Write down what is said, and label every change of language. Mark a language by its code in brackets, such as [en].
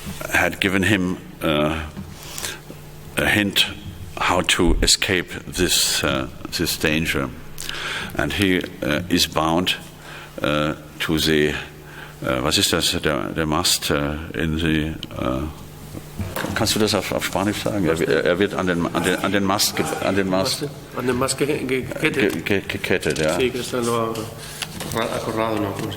[en] had given him a hint how to escape this danger, and he is bound to the [de] was ist das, der Mast in die kannst du das auf Spanisch sagen? Er wird an den Mast gekettet, ja. [es] Sí, que está acorralado, ¿no?